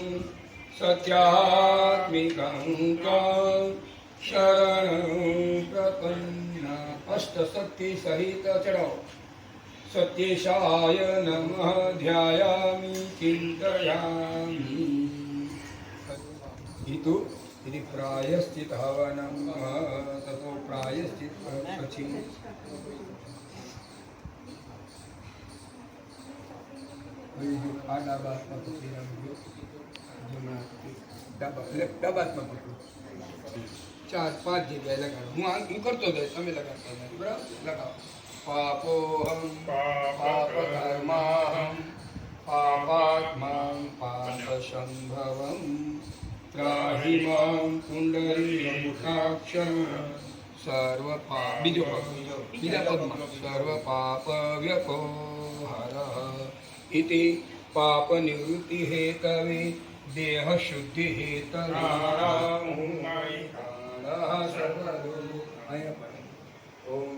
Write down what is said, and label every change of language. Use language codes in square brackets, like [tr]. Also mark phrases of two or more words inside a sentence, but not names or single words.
[sa] सत्यात्मिकं त्वं शरणं प्रपन्ना अष्टशक्ति सहित चढ़ो सत्येशाय नमः ध्यायामि चिन्तयामि इति इति प्रायश्चित हवनं ततो प्रायश्चित પછી [gu] આ ડાબા હાથમાં પકડી રાખજો જમણા ડાબા હાથમાં પકડો 4-5 જગ્યાએ લગાડો હું કરતો જાય તમે લગાડતા જાય બરાબર લગાવો [sa] पापोऽहं पापकर्माहं पापात्मां पापसम्भवं त्राहि मां पुण्डरीकाक्ष बीजा पद्मा सर्वपापव्यपो हरः इति पापनिवृत्तिहेतवे देहशुद्धिहेतवे ओम